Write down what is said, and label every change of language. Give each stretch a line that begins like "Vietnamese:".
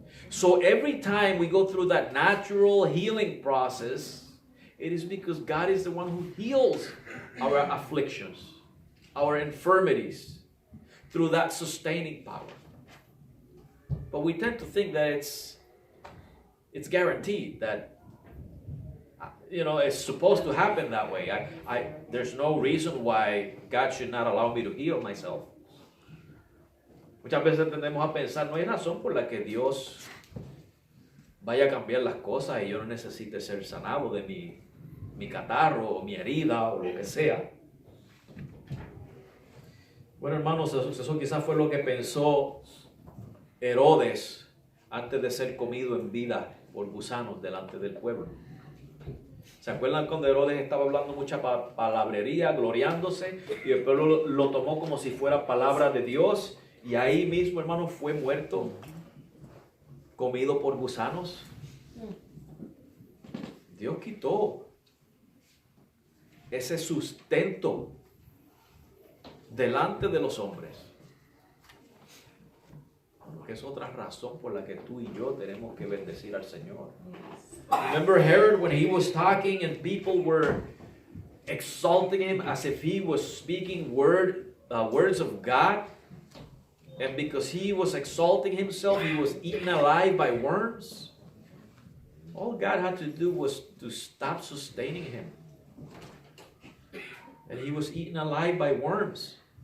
English: So every time we go through that natural healing process, it is because God is the one who heals our afflictions, our infirmities, through that sustaining power. But we tend to think that it's guaranteed, that it's supposed to happen that way. There's no reason why God should not allow me to heal myself.
Spanish: Muchas veces tendemos a pensar, no hay razón por la que Dios vaya a cambiar las cosas y yo no necesite ser sanado de mi catarro o mi herida o lo que sea. Bueno, hermanos, eso quizás fue lo que pensó Herodes antes de ser comido en vida por gusanos delante del pueblo. ¿Se acuerdan cuando Herodes estaba hablando mucha palabrería, gloriándose, y el pueblo lo tomó como si fuera palabra de Dios, y ahí mismo, hermano, fue muerto, comido por gusanos? Dios quitó ese sustento delante de los hombres. Que es otra razón por la que tú y yo tenemos que bendecir al Señor.
English: Remember Herod when he was talking and people were exalting him as if he was speaking words of God, and because he was exalting himself, he was eaten alive by worms. All God had to do was to stop sustaining him, and he was eaten alive by worms.